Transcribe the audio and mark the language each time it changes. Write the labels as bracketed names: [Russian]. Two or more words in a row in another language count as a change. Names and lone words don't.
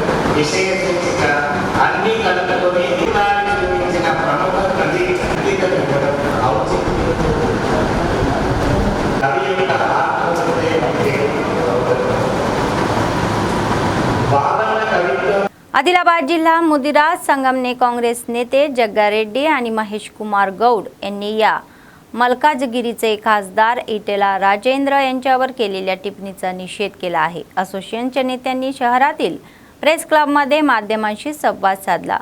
[Telugu] విషయ సూచిక అన్ని కళలతోనే దీపాన్ని చూపించిన ప్రముఖ కవి సంగీతం ఇవ్వడం ఔచిత్యం। కవి యొక్క ఆత్మహృదయం బాబన్న కవిత్వం। [Marathi] आदिलाबाद जिल्हा मुदिराज संगमने काँग्रेस नेते जग्गा रेड्डी आणि महेश कुमार गौड यांनी या मलकाजगिरीचे खासदार इटेला राजेंद्र यांच्यावर केलेल्या टिप्पणीचा निषेध केला आहे। असोसिएशनच्या नेत्यांनी शहरातील प्रेस क्लबमध्ये माध्यमांशी संवाद साधला।